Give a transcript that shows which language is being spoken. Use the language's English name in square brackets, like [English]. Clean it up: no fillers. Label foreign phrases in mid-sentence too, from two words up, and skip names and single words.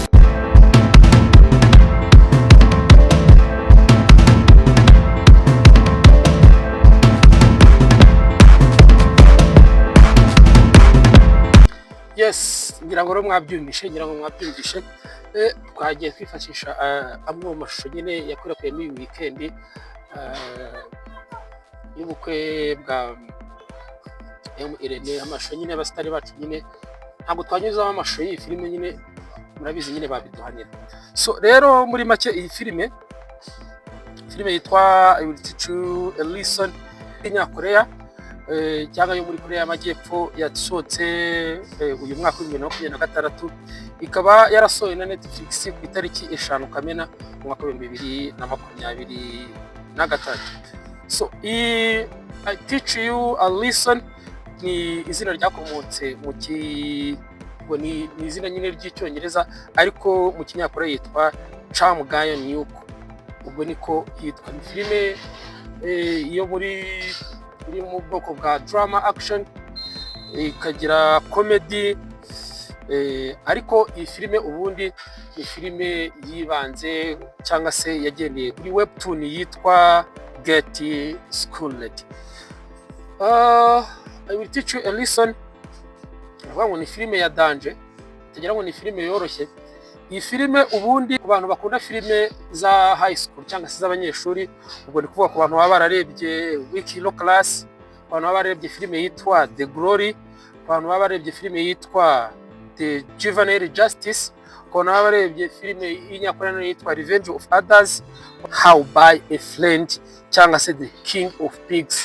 [Kinyarwanda] Yes, ngira ngo mwabyumvishe twagiye kwifashisha amwe mu mashusho nyine yakorewe muri weekend y'ubukwe bwa Irene. Amashusho nyine abasitari bacu nyine ntabwo twanyuzaho amashusho y'iyi filime nyine murabizi nyine babiduhanira. So rero muri make iyi filime yitwa I will teach you a lesson y'Inyakoreya cyangwa yo muri Korea y'Amajyepfo yasohotse uyu mwaka wa 2026. Ikaba yarasohoye na Netflix ku itariki 5 Kamena mu mwaka wa 2023. So I teach you a lesson ni izina ryakomotse mu ngo ni izina nyine ry'icyongereza, ariko mu Kinyakoreya yitwa Cham Gayon Nyuko. Ubwo niko yitwa. Ni filime yo iri mu bwoko bwa [English] drama action, [Kinyarwanda] ikagira comedy, ariko iyi filime ubundi ni filime yibanze cyangwa se yagendeye kuri webtoon yitwa Get Schooled. I will teach you a lesson. Ngo ni filime ya danger, tugira ngo ni filime yoroshye. Iyi filime ubundi ku bantu bakunda filime za [English] high school [Kinyarwanda] cyangwa se z'abanyeshuri, ubwo ni kuvuga ku bantu baba bararebye Wiki Low Class, ku bantu baba bararebye filime yitwa The Glory, ku bantu baba bararebye filime yitwa The Juvenile Justice, ku bantu baba bararebye filime y'Inyakoreya yitwa Revenge of Others, How by a Friend cyangwa se The King of Pigs.